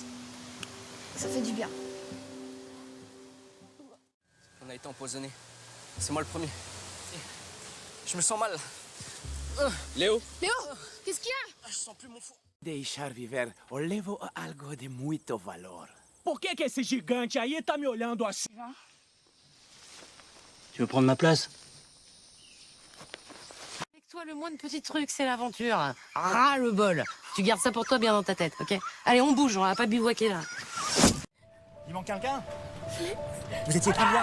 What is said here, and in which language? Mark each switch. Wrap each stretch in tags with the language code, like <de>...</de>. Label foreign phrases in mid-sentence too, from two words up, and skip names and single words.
<fr>Ça fait du bien. On a été empoisonné. C'est moi le premier. Je me sens mal. Léo? Léo, qu'est-ce qu'il y a? Je sens plus mon four.</fr> <pt>Deixar viver ou levo a algo de muito valor. Por que esse gigante aí tá me olhando assim?</pt> <fr>Tu veux prendre ma place? Avec toi, le moindre petit truc, c'est l'aventure. Ras le bol. Tu gardes ça pour toi bien dans ta tête, ok? Allez, on bouge, on va pas bivouaquer là. Il manque quelqu'un? Vous étiez combien?</fr>